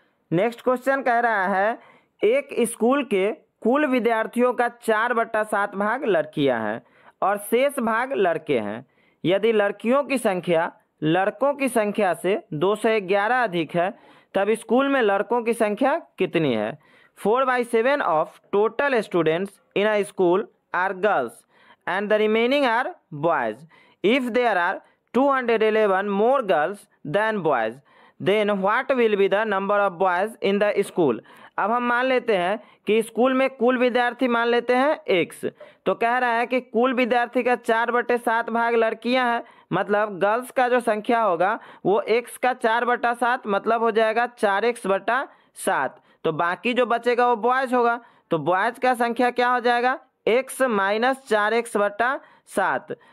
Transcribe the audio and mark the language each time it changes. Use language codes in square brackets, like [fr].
[hi] Next question कह रहा है, एक स्कूल के कुल विद्यार्थियों का 4/7 भाग लड़कियां हैं और शेष भाग लड़के हैं। यदि लड़कियों की संख्या लड़कों की संख्या से 211 अधिक है तब स्कूल में लड़कों की संख्या कितनी है। [en] 4/7 of total students in a school are girls and the remaining are boys. If there are 211 more girls than boys, then what will be the number of boys in the school? [hi] अब हम मान लेते हैं कि school में कुल विद्यार्थी मान लेते हैं x, तो कह रहा है कि कुल विद्यार्थी का 4/7 भाग लड़कियां हैं, मतलब गर्ल्स का जो संख्या होगा वो x का 4/7, मतलब हो जाएगा 4x/7। तो बाकी जो बचेगा वो बॉयज होगा, तो बॉयज का संख्या क्या हो जाएगा, x - 4x/7।